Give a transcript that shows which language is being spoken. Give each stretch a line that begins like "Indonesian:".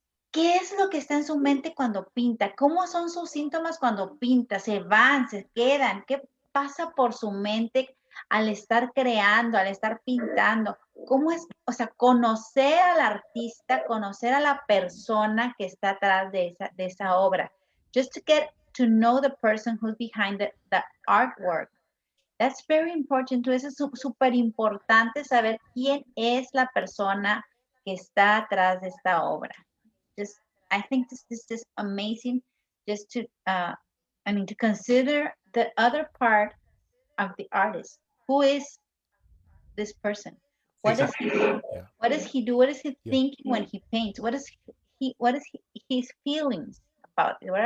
Spanish: ¿Qué es lo que está en su mente cuando pinta? ¿Cómo son sus síntomas cuando pinta? ¿Se van, se quedan? ¿Qué pasa por su mente al estar creando, al estar pintando? ¿Cómo es? O sea, conocer al artista, conocer a la persona que está atrás de esa obra.
English: Just to get to know the person who's behind the artwork. That's very important.
Spanish: Entonces es súper importante saber quién es la persona que está atrás de esta obra.
English: I think this is just amazing, just to to consider the other part of the artist. Who is this person? What does he do? What does he do? What is he thinking when he paints? What is his feelings about it?